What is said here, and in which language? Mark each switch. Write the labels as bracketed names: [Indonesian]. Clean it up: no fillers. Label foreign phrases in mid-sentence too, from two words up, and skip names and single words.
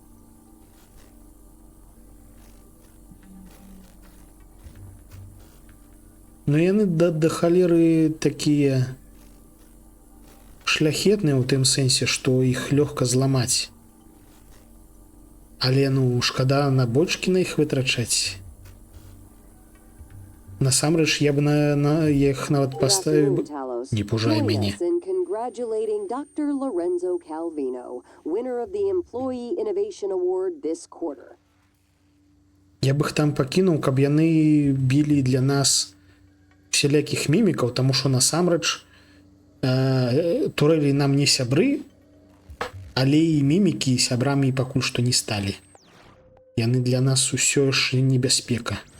[Belarusian] Яны да халеры такія шляхетныя ў тым сэнсе, што іх лёгка зламаць. Але шкада на бочкі на іх вытрачаць. Насамрэч, я б на іх нават паставіў. Не пужай мяне. [English] Congratulating Dr. Lorenzo Calvino, winner of the Employee Innovation Award this quarter. [Belarusian] Я б іх там пакінуў, каб яны білі для нас усялякіх мімікаў, таму што насамрэч турэлі нам не сябры, але і мімікі сябрамі пакуль што не сталі. Яны для нас усё ж небяспека.